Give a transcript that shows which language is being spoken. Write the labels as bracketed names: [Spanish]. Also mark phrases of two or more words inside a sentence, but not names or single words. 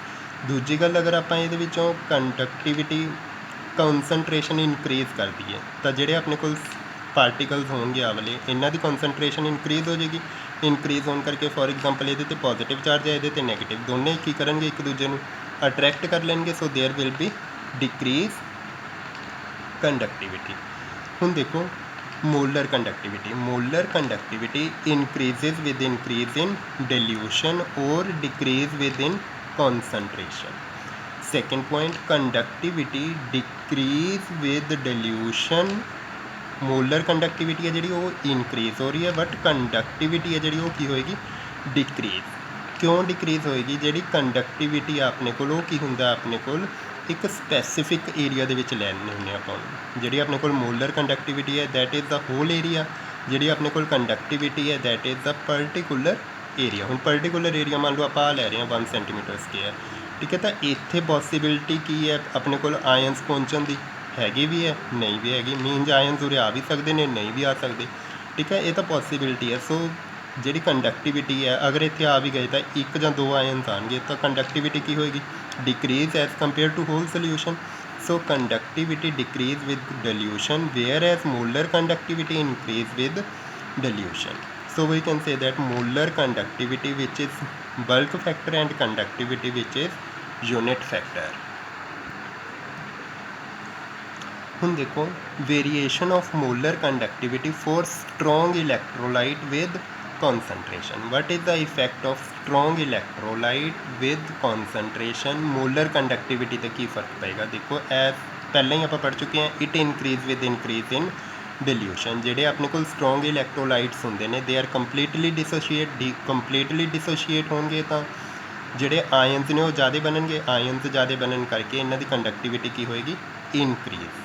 [Punjabi] ਦੂਜੀ ਗੱਲ, ਅਗਰ ਆਪਾਂ ਇਹਦੇ ਵਿੱਚੋਂ [English] conductivity concentration increase [Punjabi] ਕਰ ਦਈਏ ਤਾਂ ਜਿਹੜੇ ਆਪਣੇ ਕੋਲ ਪਾਰਟੀਕਲਸ ਹੋਣਗੇ ਆ ਵਾਲੇ, ਇਹਨਾਂ ਦੀ [English] concentration increase [Punjabi] ਹੋ ਜਾਏਗੀ। ਇਨਕਰੀਜ਼ ਹੋਣ ਕਰਕੇ [English] for example [Punjabi] ਇਹਦੇ 'ਤੇ [English] positive charge [Punjabi] ਹੈ, ਇਹਦੇ 'ਤੇ ਨੈਗੇਟਿਵ, ਦੋਨੇ ਕੀ ਕਰਨਗੇ, ਇੱਕ ਦੂਜੇ ਨੂੰ ਅਟਰੈਕਟ ਕਰ ਲੈਣਗੇ। [English] So there will be decrease conductivity. [Punjabi] ਹੁਣ ਦੇਖੋ [English] molar conductivity increases with increase in dilution or decrease within concentration. Second point, conductivity decrease with dilution। molar conductivity [Punjabi] ਹੈ ਜਿਹੜੀ ਉਹ increase ਹੋ ਰਹੀ ਹੈ, ਬਟ conductivity ਹੈ ਜਿਹੜੀ ਉਹ ਕੀ ਹੋਏਗੀ, decrease। ਕਿਉਂ ਡਿਕਰੀਜ਼ ਹੋਏਗੀ? ਜਿਹੜੀ ਕੰਡਕਟਿਵਿਟੀ ਆ ਆਪਣੇ ਕੋਲ, ਉਹ ਕੀ ਹੁੰਦਾ ਆਪਣੇ ਕੋਲ, ਇੱਕ [English] specific area [Punjabi] ਦੇ ਵਿੱਚ ਲੈਣੇ ਹੁੰਦੇ ਆਪਾਂ ਉਹਨੂੰ। ਜਿਹੜੀ ਆਪਣੇ ਕੋਲ [English] molar conductivity [Punjabi] ਹੈ, [English] that is the whole area. [Punjabi] ਜਿਹੜੀ ਆਪਣੇ ਕੋਲ ਕੰਡਕਟਿਵਿਟੀ ਹੈ, [English] that is the particular area. [Punjabi] ਹੁਣ [English] particular area [Punjabi] ਮੰਨ ਲਓ ਆਪਾਂ ਲੈ ਰਹੇ ਹਾਂ 1 [English] centimeter square. [Punjabi] ਠੀਕ ਹੈ, ਤਾਂ ਇੱਥੇ ਪੋਸੀਬਿਲਿਟੀ ਕੀ ਹੈ ਆਪਣੇ ਕੋਲ ਆਇਨਸ ਪਹੁੰਚਣ ਦੀ, ਹੈਗੀ ਵੀ ਹੈ, ਨਹੀਂ ਵੀ ਹੈਗੀ। [English] means ions [Punjabi] ਉਰੇ ਆ ਵੀ ਸਕਦੇ ਨੇ, ਨਹੀਂ ਵੀ ਆ ਸਕਦੇ। ਠੀਕ ਹੈ, ਇਹ ਤਾਂ ਪੋਸੀਬਿਲਿਟੀ ਹੈ। ਸੋ ਜਿਹੜੀ ਕੰਡਕਟਿਵਿਟੀ ਹੈ, ਅਗਰ ਇੱਥੇ ਆ ਵੀ ਗਏ ਤਾਂ 1 ਜਾਂ 2 ਆਇਨਸ ਆਉਣਗੇ, ਤਾਂ ਕੰਡਕਟਿਵਿਟੀ ਕੀ ਹੋਏਗੀ, [English] decrease as compare to whole solution. So conductivity decrease with dilution, whereas molar conductivity increase with dilution. So we can say that molar conductivity which is bulk factor and conductivity which is unit factor. [Punjabi] ਹੁਣ ਦੇਖੋ [English] variation of molar conductivity for strong electrolyte with concentration. What is the effect of strong electrolyte with concentration? molar conductivity [Punjabi] ਤੇ ਕੀ ਫਰਕ ਪਏਗਾ? ਦੇਖੋ ਐਸ ਪਹਿਲਾਂ ਹੀ ਆਪਾਂ ਪੜ੍ਹ ਚੁੱਕੇ ਹਾਂ, [English] it increase with increase in dilution. [Punjabi] ਜਿਹੜੇ ਆਪਣੇ ਕੋਲ [English] strong electrolytes [Punjabi] ਹੁੰਦੇ ਨੇ, [English] they are completely dissociate [Punjabi] ਹੋਣਗੇ, ਤਾਂ ਜਿਹੜੇ ਆਇਨਸ ਨੇ ਉਹ ਜ਼ਿਆਦਾ ਬਣਨਗੇ। ਆਇਨਸ ਜ਼ਿਆਦਾ ਬਣਨ ਕਰਕੇ ਇਹਨਾਂ ਦੀ ਕੰਡਕਟਿਵਿਟੀ ਕੀ ਹੋਏਗੀ, ਇਨਕਰੀਜ਼।